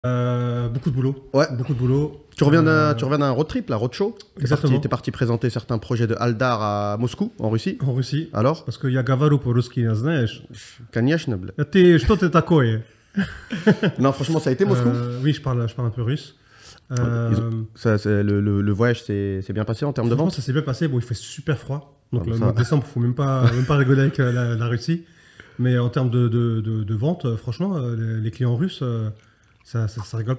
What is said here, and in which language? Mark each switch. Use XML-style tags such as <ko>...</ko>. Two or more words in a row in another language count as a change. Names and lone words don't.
<fr>Beaucoup de boulot. Ouais. Beaucoup de boulot. Tu reviens d'un</fr> <en>road trip,</en> <fr>la roadshow. Exactement. Tu es parti présenter certains projets de Aldar à Moscou, en Russie. En Russie. Alors Parce que</fr> <ru>я говорю по-русски, знаешь. Конечно, бля. Что ты такое?</ru> <fr>Non, franchement, ça a été Moscou. Oui, je parle un peu russe. Le voyage s'est bien passé en termes de vente. Ça s'est bien passé. Bon, il fait super froid. Donc, Ah, le mois de décembre, il ne faut même pas rigoler avec la Russie. Mais en termes de vente, franchement, les clients russes, ça rigole pas.</fr>